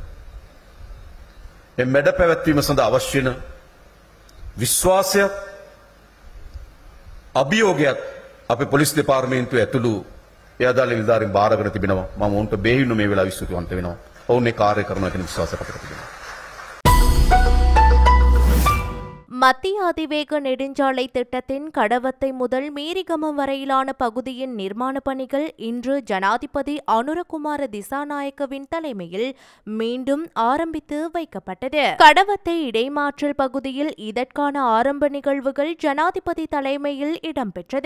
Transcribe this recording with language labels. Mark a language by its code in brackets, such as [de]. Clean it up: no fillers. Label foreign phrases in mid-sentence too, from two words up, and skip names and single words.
[si] මේ මැඩ පැවැත්වීම සඳහා අවශ්‍ය වෙන විශ්වාසයක් අභියෝගයක් අපේ පොලිස් දෙපාර්තමේන්තුව ඇතුළු ඒ අදාළ නිලධාරීන් බාරගෙන තිබෙනවා. මම උන්ට බෙහෙවින්ම මේ වෙලාව විශ්වාසවන්ත වෙනවා. ඔවුන් ඒ කාර්ය කරනවා කියන විශ්වාසයක් අපිට තිබෙනවා. [ta] மத்திய அதிவேக நெடுஞ்சாலை திட்டத்தின் கடவத்தை முதல் மீரிகம வரையிலான பகுதியின் நிர்மாண பணிகள் இன்று ஜனாதிபதி அனுரகுமார திசாநாயக்கவின் தலைமையில் மீண்டும் ஆரம்பித்து வைக்கப்பட்டது. கடவத்தை இடைமாற்றல் பகுதியில் இதற்கான ஆரம்ப நிகழ்வுகள் ஜனாதிபதி தலைமையில் இடம்பெற்றது.